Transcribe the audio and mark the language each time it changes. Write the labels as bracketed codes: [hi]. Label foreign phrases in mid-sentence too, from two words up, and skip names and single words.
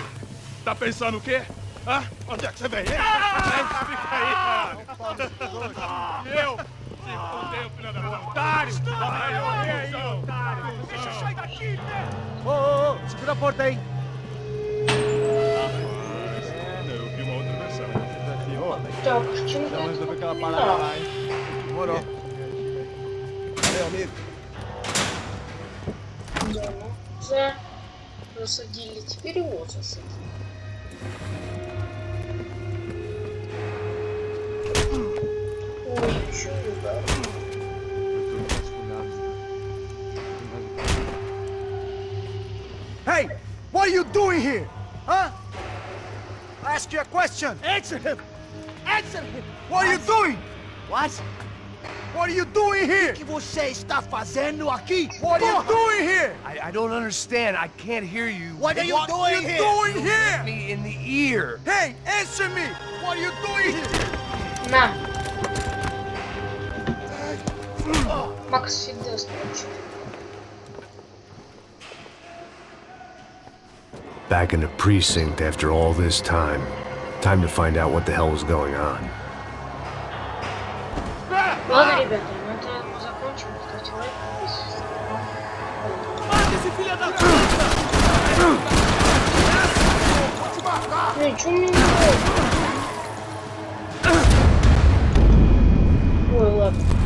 [pt] Tá pensando o quê? Hã? Onde é que você vem? Fica aí, caralho! Eu? Se fodeu, filha da puta! Otário! Vai morrer aí, otário! Deixa eu sair daqui, né? Ô, segura a porta aí! Eu vi uma outra versão. [ru] Так, почему [pt] Então resolveu aquela [ru] ты [pt] parada lá, hein? Demorou. Valeu, amigo. [ru] Да, ну, засадили, теперь его засадили. Ой, еще удар. [en] Hey, what are you doing here? Huh? I ask you a question. Answer him. Answer him. What are you doing? What? What are you doing here? [pt] O que você está fazendo aqui? [en] What are you doing here? I don't understand. I can't hear you. What are you doing here? Doing here? Me in the ear. Hey, answer me. What are you doing here? [ru] На! Макс всегда строчит. [en] Back in the precinct after all this time. Time to find out what the hell was going on. [ru] Ладно, ребята, на этом мы закончим. Ставьте лайк, подписывайтесь. Эй, чё мне не нравится? Ой, ладно.